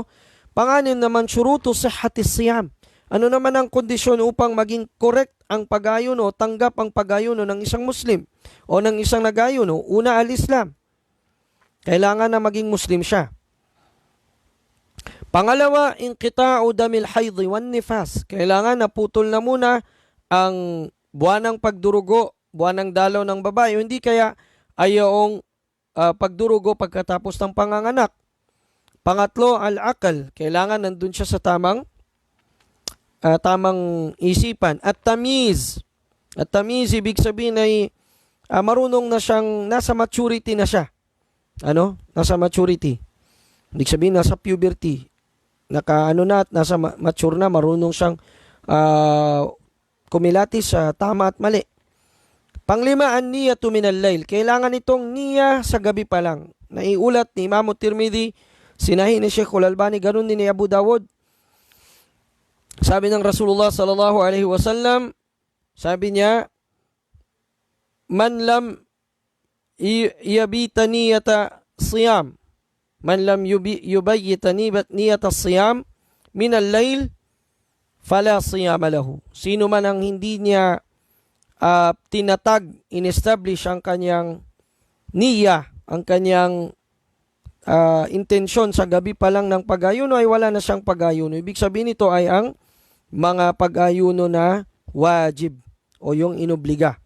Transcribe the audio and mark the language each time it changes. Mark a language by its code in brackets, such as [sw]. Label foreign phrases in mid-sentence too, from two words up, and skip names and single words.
[tl] Panganim naman, [ar] شروط صحة الصيام. [tl] Ano naman ang kondisyon upang maging correct ang pag-ayuno, tanggap ang pag-ayuno ng isang Muslim o ng isang nag-ayuno? Una, al-Islam. Kailangan na maging Muslim siya. Pangalawa, [ar] انقطاع دم الحيض والنفاس. [tl] Kailangan na putol na muna ang buwan ng pagdurugo, buwan ng dalaw ng babae. Hindi kaya ayong pagdurugo pagkatapos ng panganganak. Pangatlo, al-aqal. Kailangan nandun siya sa tamang isipan. At tamiz. At tamiz, ibig sabihin ay marunong na siyang, nasa maturity na siya. Nasa maturity. Ibig sabihin, nasa puberty. Nasa mature na, marunong siyang kumilatis sa tama at mali. Panglima, [ar] النية من الليل. [tl] Kailangan itong niya sa gabi pa lang. Naiulat ni Imam Tirmidhi, sinahi ni Sheikh Al-Albani, ganun din ni Abu Dawud. Sabi ng Rasulullah [ar] صلى الله عليه وسلم, [tl] sabi niya, [ar] من لم يبت نية الصيام من لم يبيت نية الصيام من الليل فلا صيام له. [tl] Sino man ang hindi niya tinatag, in-establish ang kanyang niya, ang kanyang intensyon sa gabi pa lang ng pag-ayuno, ay wala na siyang pag-ayuno. Ibig sabihin nito ay ang mga pag-ayuno na wajib o yung inobliga.